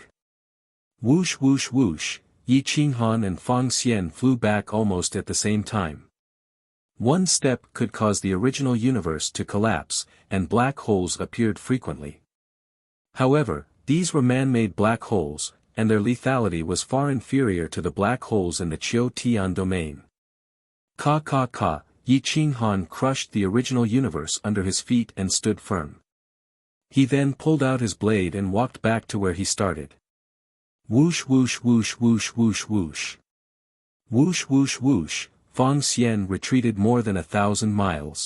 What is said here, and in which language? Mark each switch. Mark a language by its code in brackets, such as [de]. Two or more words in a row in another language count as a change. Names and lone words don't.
[en] Whoosh whoosh whoosh, Yi Qinghan and Feng Xian flew back almost at the same time. One step could cause the original universe to collapse, and black holes appeared frequently. However, these were man-made black holes, and their lethality was far inferior to the black holes in the Qiu Tian domain. Ka ka ka, Yi Qinghan crushed the original universe under his feet and stood firm. He then pulled out his blade and walked back to where he started. Whoosh whoosh whoosh whoosh whoosh whoosh. Whoosh whoosh whoosh, Feng Xian retreated more than 1,000 miles.